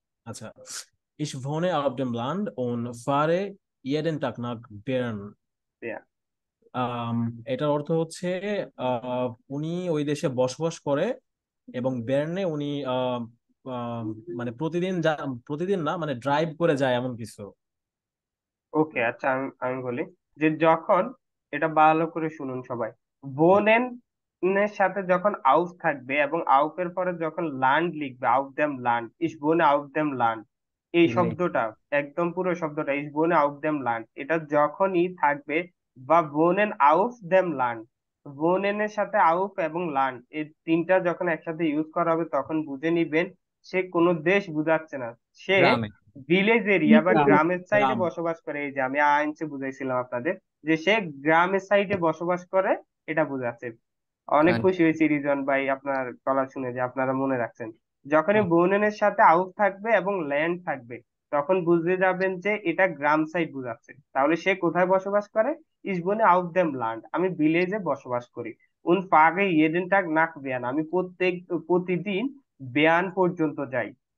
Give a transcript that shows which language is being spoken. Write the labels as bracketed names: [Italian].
[German] আচ্ছা, Ich wohne auf dem Land und fahre jeden Tag nach Bern। [English] yeah, [Bangla] আম, এটার অর্থ হচ্ছে আহ, উনি ওই দেশে বসবাস করে এবং বের্নে উনি আহ, মানে প্রতিদিন না, মানে ড্রাইভ করে যায় এমন কিছু। ওকে। আচ্ছা, আমি বলি যে যখন, এটা ভালো করে শুনুন সবাই, বোনেন এর সাথে যখন আউফ থাকবে এবং আউফের পরে যখন লান্ড লিখবে, আউফ দেম লান্ড, ইস বোনে আউফ দেম লান্ড, এই জি। শব্দটা একদম পুরো শব্দটা ইস বোনে আউফ দেম লান্ড, এটা যখনই থাকবে, বা বোনেন আউফ দেম লান্ড, বোনেনের সাথে আউফ এবং লান্ড এই তিনটা যখন একসাথে ইউজ করা হবে তখন বুঝে নিবেন সে কোনো দেশ বুঝাচ্ছে না, সে গ্রামে। ভিলেজ এরিয়া বা গ্রাম। গ্রামের সাইডে গ্রাম। বসবাস করে। এই যে আমি আইনসে বুঝাইছিলাম আপনাদের যে সে গ্রামের সাইডে বসবাস করে, এটা বোঝাচ্ছে। অনেক খুশি হয়েছি রিজন ভাই আপনার গলা শুনে যে আপনারা মনে রাখছেন। যখনই বনেনের সাথে আউট থাকবে এবং ল্যান্ড থাকবে তখন বুঝতে যাবেন যে এটা গ্রাম সাইড বোঝাচ্ছে, তাহলে সে কোথায় বসবাস করে? [German] ich wohne auf dem Land, [Bangla] আমি ভিলেজে বসবাস করি। [German] und fahre jeden Tag nach Bern, [Bangla] আমি প্রতিদিন বেয়ান পর্যন্ত যাই।